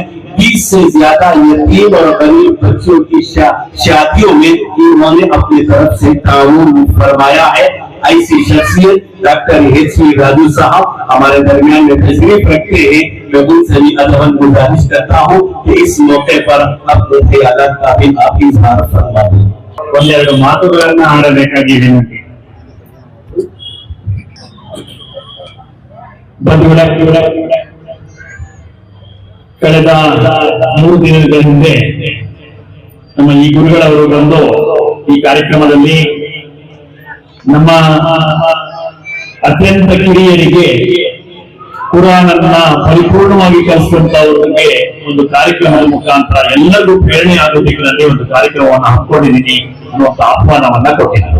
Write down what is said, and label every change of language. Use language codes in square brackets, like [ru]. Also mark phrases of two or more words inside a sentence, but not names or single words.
[hi] 20 से ज्यादा यतीम और गरीब बच्चों की शादियों में इन्होंने अपनी तरफ से ताउन फरमाया है। ऐसी शख्सियत डॉक्टर एचवी राजू साहब हमारे दरमियान में तशरीफ रखते हैं। मैं उनसे भी अदबन गुजारिश करता हूँ कि इस मौके पर अपने ख्यालात का भी आप इजहार फरमा दें। [kn] ಒಂದೆರಡು ಮಾತುಗಳನ್ನ ಆಡಬೇಕಾಗಿ ವಿನಂತಿ। ಬಂಧುಗಳೇ, ಕಳೆದ 3 ದಿನಗಳ ಹಿಂದೆ ನಮ್ಮ ಈ ಗುರುಗಳವರು ಬಂದು ಈ ಕಾರ್ಯಕ್ರಮದಲ್ಲಿ ನಮ್ಮ ಅತ್ಯಂತ ಕಿರಿಯರಿಗೆ ಕುರಾನನ್ನ ಪರಿಪೂರ್ಣವಾಗಿ ಕಲಿಸುವಂತವರಿಗೆ ಒಂದು ಕಾರ್ಯಕ್ರಮದ ಮುಖಾಂತರ ಎಲ್ಲರಿಗೂ ಪ್ರೇರಣೆ ಆಗುವ ದಿಕ್ಕಿನಲ್ಲಿ ಒಂದು ಕಾರ್ಯಕ್ರಮವನ್ನು ಹಮ್ಮಿಕೊಂಡಿದ್ದೀನಿ ಅನ್ನುವಂತ ಆಹ್ವಾನವನ್ನ ಕೊಟ್ಟಿದ್ದರು।